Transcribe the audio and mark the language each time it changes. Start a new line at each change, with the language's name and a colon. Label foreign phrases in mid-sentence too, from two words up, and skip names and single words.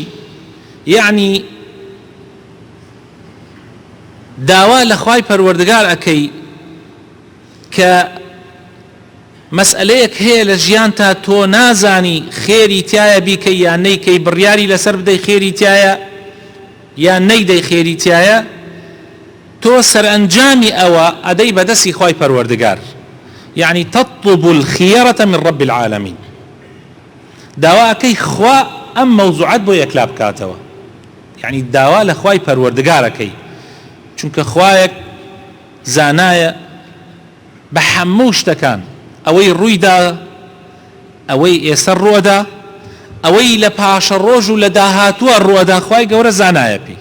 Central Kurdish: یعنی داوا لە خوای پەروەردگار ئەکەی کە مەسئلەیەک هەیە لە ژیانتا تۆ نازانی خێری تایە بیکەی یان نەیکەی، بڕیاری لەسەر بدەی خێری تایە یان نەیدەی خێری تایە، تۆ سەرئەنجامی ئەوە ئەدەی بەدەستی خوای پەروەردگار.
Arabic: یعنی تطلب الخيرة من رب العالمين.
Central Kurdish: داوا ئەکەی خوا ئەم مەوزوعەت بۆ یەکلا بکاتەوە. یعنی داوا لە خوای پەروەردگار ئەکەی، چونکە خوایەک زانایە بە هەموو شتەکان، ئەوەی ڕوویدا، ئەوەی ئێستا ڕۆدا، ئەوەی لە پاشە ڕۆژ و لە داهاتووە ڕۆدا، خوای گەورە زانایە پێی.